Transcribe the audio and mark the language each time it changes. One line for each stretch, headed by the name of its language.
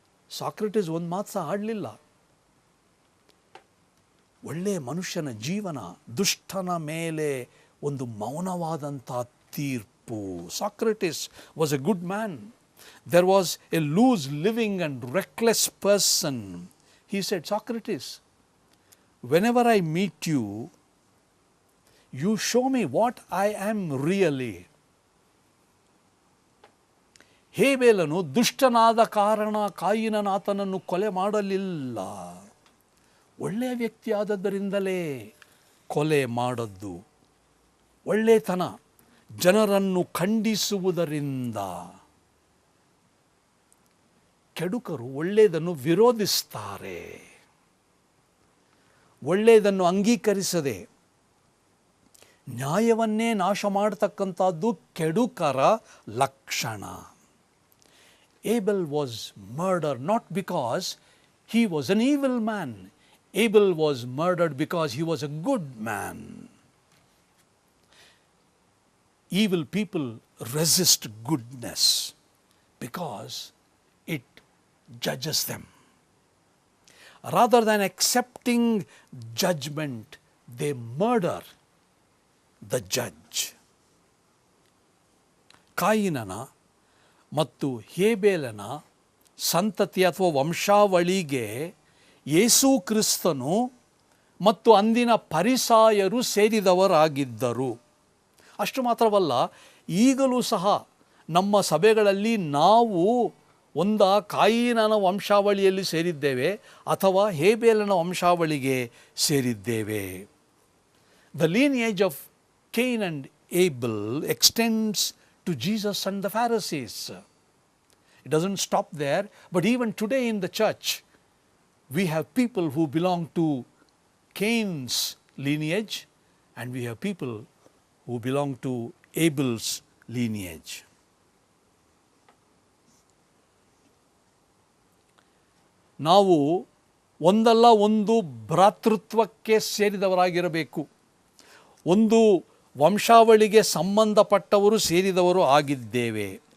Kannada: Socrates ಒಂದು ಮಾತು ಸಹ ಆಡಲಿಲ್ಲ. ಒಳ್ಳೆಯ ಮನುಷ್ಯನ ಜೀವನ ದುಷ್ಟನ ಮೇಲೆ ಒಂದು ಮೌನವಾದಂಥ ತೀರ್ಪು.
English: Socrates was a good man. There was a loose living and reckless person. He said, Socrates, whenever I meet you, you show me what I am really.
Kannada: ಹೇಬೇಲನು ದುಷ್ಟನಾದ ಕಾರಣ ಕಾಯಿನನಾತನನ್ನು ಕೊಲೆ ಮಾಡಲಿಲ್ಲ. ಒಳ್ಳೆಯ ವ್ಯಕ್ತಿ ಆದದ್ದರಿಂದಲೇ ಕೊಲೆ ಮಾಡದ್ದು. ಒಳ್ಳೆತನ ಜನರನ್ನು ಖಂಡಿಸುವುದರಿಂದ. ಕೆಡುಕರು ಒಳ್ಳೆಯದನ್ನು ವಿರೋಧಿಸ್ತಾರೆ, ಒಳ್ಳೆಯದನ್ನು ಅಂಗೀಕರಿಸದೆ ನ್ಯಾಯವನ್ನೇ ನಾಶ ಮಾಡತಕ್ಕಂಥದ್ದು ಕೆಡುಕರ ಲಕ್ಷಣ.
English: Abel was murdered not because he was an evil man. Abel was murdered because he was a good man. Evil people resist goodness because it judges them. Rather than accepting judgment, they murder the judge.
Kannada: ಕಾಯಿನನ ಮತ್ತು ಹೇಬೇಲನ ಸಂತತಿ ಅಥವಾ ವಂಶಾವಳಿಗೆ ಯೇಸು ಕ್ರಿಸ್ತನು ಮತ್ತು ಅಂದಿನ ಫರಿಸಾಯರು ಸೇರಿದವರಾಗಿದ್ದರು. ಅಷ್ಟು ಮಾತ್ರವಲ್ಲ, ಈಗಲೂ ಸಹ ನಮ್ಮ ಸಭೆಗಳಲ್ಲಿ ನಾವು ಕಾಯಿನನ ವಂಶಾವಳಿಯಲ್ಲಿ ಸೇರಿದ್ದೇವೆ ಅಥವಾ ಹೇಬೇಲನ ವಂಶಾವಳಿಗೆ ಸೇರಿದ್ದೇವೆ.
English: The lineage of Cain and Abel extends to Jesus and the Pharisees. It doesn't stop there, but even today in the church, we have people who belong to Cain's lineage and we have people who belong to Abel's lineage.
Kannada: ನಾವು ಒಂದಲ್ಲ ಒಂದು ಭ್ರಾತೃತ್ವಕ್ಕೆ ಸೇರಿದವರಾಗಿರಬೇಕು. ಒಂದು ವಂಶಾವಳಿಗೆ ಸಂಬಂಧಪಟ್ಟವರು ಸೇರಿದವರು ಆಗಿದ್ದೇವೆ.